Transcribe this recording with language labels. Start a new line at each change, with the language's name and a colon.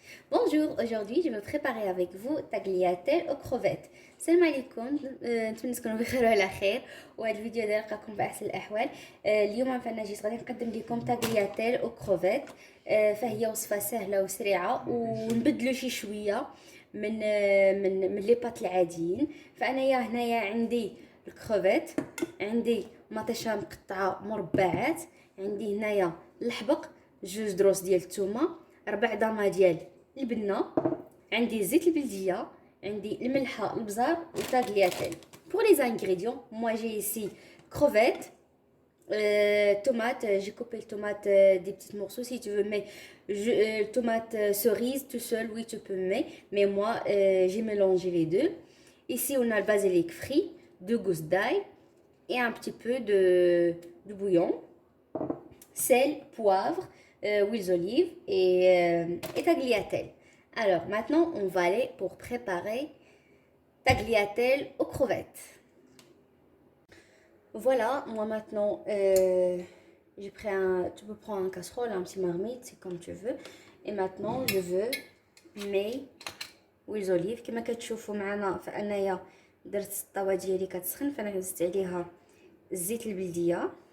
French: Bonjour, aujourd'hui je vais préparer avec vous tagliatelle aux crevettes.
Arabic: السلام عليكم. نتمنى تكونوا بخير وعلى خير. وهذا الفيديو داير لكم بأحسن الأحوال. اليوم فانا جيت غادي نقدم لكم tagliatelle aux crevettes. فهي وصفة سهلة وسريعة ونبدلو شوية من لي بات العاديين. فأنا هنايا عندي الكروفيت، عندي مطيشة مقطعة مربعات، عندي هنايا الحبق، جوج دروس ديال الثومه، ربع ضامه ديال البنه، عندي زيت البلديه، عندي الملحه، البزار وتاغلياتيل.
French: Pour les ingrédients, moi j'ai ici crevettes, tomates, j'ai coupé le tomate des petits morceaux si tu veux, mais tomate cerise tout seul, oui tu peux mettre, mais moi j'ai mélangé les deux. Ici on a le basilic frit, 2 gousses d'ail et un petit peu de bouillon, sel, poivre, huiles d'olive et tagliatelle. Alors maintenant, on va aller pour préparer tagliatelle aux crevettes. Voilà, moi maintenant, j'ai pris tu peux prendre un casserole, un petit marmite, c'est comme tu veux. Et maintenant, je veux mes huiles d'olive.
Arabic: كما كتشوفوا معنا فأنايا درت الطاوة ديالي كتسخن، فأنا زدت عليها الزيت البلدية.